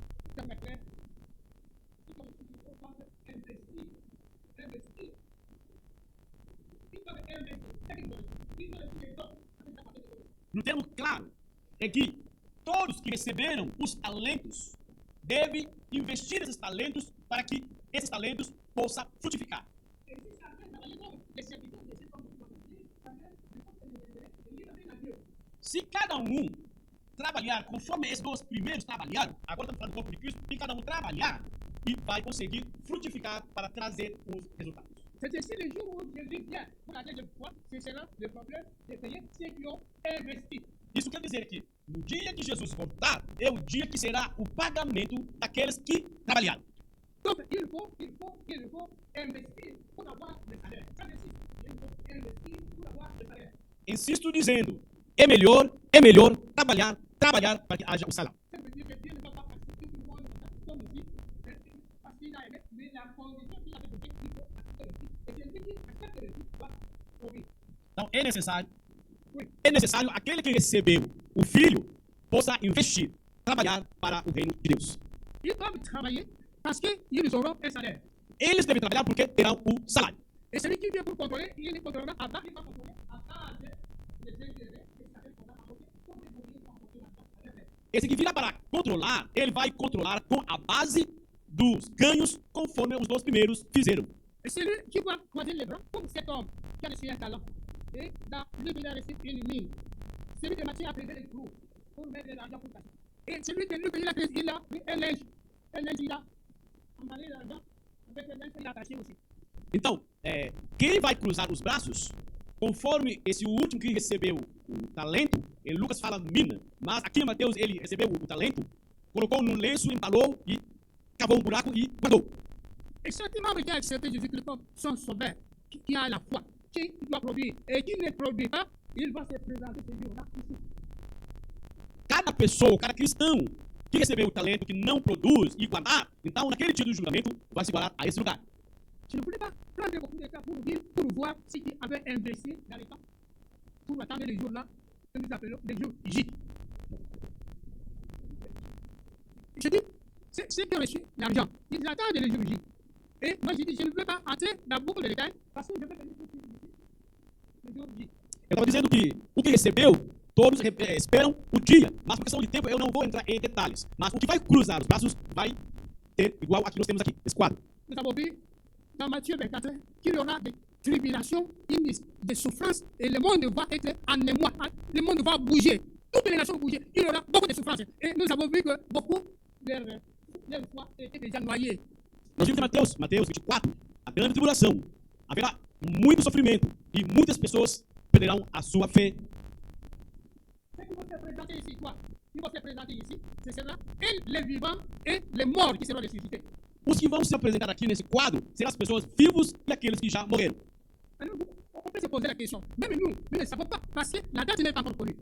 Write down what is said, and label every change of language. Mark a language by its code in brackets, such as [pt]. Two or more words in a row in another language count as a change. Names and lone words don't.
[pt] No termo claro, é que todos que receberam os talentos devem investir esses talentos para que esses talentos possam frutificar. Se cada um trabalhar conforme esses dois primeiros trabalharam, agora estamos falando do corpo de Cristo, e cada um trabalhar e vai conseguir frutificar para trazer os resultados. [fr] C'est ainsi le jour où Jésus vient pour la deuxième fois, ce sera le problème de payer ceux qui ont investi. [pt] Isso quer dizer que no dia que Jesus voltar, é o dia que será o pagamento daqueles que trabalharam. [fr] Donc il faut investir pour avoir le salaire. Ça nécessite. Il faut investir pour avoir le salaire. [pt] Insisto dizendo, é melhor trabalhar para que haja o salário. [fr] Ça veut dire que Dieu ne va pas accepter tout le monde comme ici, parce qu'il a aimé, mais la condition qu'il a fait, il faut accepter le Christ. Et celui qui accepte le Christ va ouvrir. [pt] Então é necessário aquele que recebeu o Filho possa investir, trabalhar para o reino de Deus. [fr] Ils doivent travailler parce qu'ils auront un salaire. [pt] Eles devem trabalhar porque terão o salário. [fr] Et celui qui vient pour contrôler, il contrôlera avant, il va contrôler avant les intérêts, les salaires qu'on va apporter, pour les moyens qu'on va apporter. [pt] Esse que virá para controlar, ele vai controlar com a base dos ganhos, conforme os dois primeiros fizeram. [fr] Et celui qui va croiser les bras, comme cet homme qui a reçu un talent, et dans lui, il a reçu une mine. Celui de Matthieu a prévu les trous pour mettre de l'argent pour passer. Et celui de Luc, il a pris un linge, il a emballé l'argent, avec le linge, il a attaché aussi. [pt] Então, quem vai cruzar os braços, conforme esse último que recebeu o talento, em Lucas fala mina, mas aqui em Mateus ele recebeu o talento, colocou num lenço, embalou e cavou um buraco e guardou. [fr] Et chaque membre qui a accepté Jésus-Christ comme son sauveur, qui a la foi, qui doit produire, et qui ne produit pas, il va se présenter ce jour-là ici. [pt] Cada pessoa, cada cristão que recebeu o talento, que não produz e guardar, então naquele dia do julgamento vai se guardar a esse lugar. [fr] Je ne voulais pas prendre beaucoup de temps pour voir ce qui avait investi dans les temps pour attendre les jours-là que nous appelons les jours J. Je dis, ceux qui ont reçu l'argent, ils attendent les jours J. Et moi, je dis, je ne veux pas entrer dans beaucoup de détails parce que je veux venir les jours J. [pt] Eu estava dizendo que o que recebeu, todos esperam o dia, mas por questão de tempo eu não vou entrar em detalhes. Mas o que vai cruzar os braços vai ter igual a que nós temos aqui, esse quadro. [fr] Nous avons vu dans Matthieu 24 qu'il y aura des tribulations, des souffrances, et le monde va être en émoi, le monde va bouger, toutes les nations vont bouger, il y aura beaucoup de souffrances. Et nous avons vu que beaucoup, leur foi était déjà noyée. [pt] Nós vimos em Mateus 24, a grande tribulação. Haverá muito sofrimento e muitas pessoas perderão a sua fé. [fr] Ce qui va se présenter ici, quoi? Qui va se présenter ici, ce sera les vivants et les morts qui seront ressuscités. [pt] Os que vão se apresentar aqui nesse quadro serão as pessoas vivos e aqueles que já morreram. [fr] On peut se poser la question. Même nous ne savons pas parce que la date n'est pas encore connue.